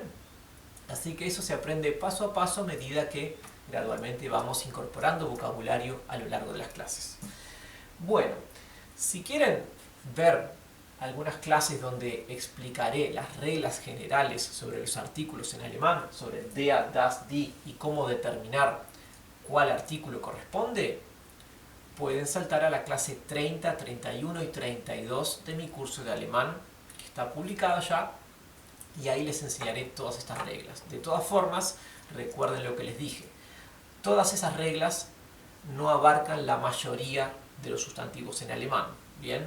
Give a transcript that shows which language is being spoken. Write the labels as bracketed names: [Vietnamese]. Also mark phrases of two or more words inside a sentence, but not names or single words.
[Spanish] Así que eso se aprende paso a paso a medida que gradualmente vamos incorporando vocabulario a lo largo de las clases. Bueno, si quieren ver algunas clases donde explicaré las reglas generales sobre los artículos en alemán, sobre [German] der, das, die [Spanish] y cómo determinar cuál artículo corresponde, pueden saltar a la clase 30, 31 y 32 de mi curso de alemán, que está publicado ya, y ahí les enseñaré todas estas reglas. De todas formas, recuerden lo que les dije. Todas esas reglas no abarcan la mayoría de los sustantivos en alemán, ¿bien?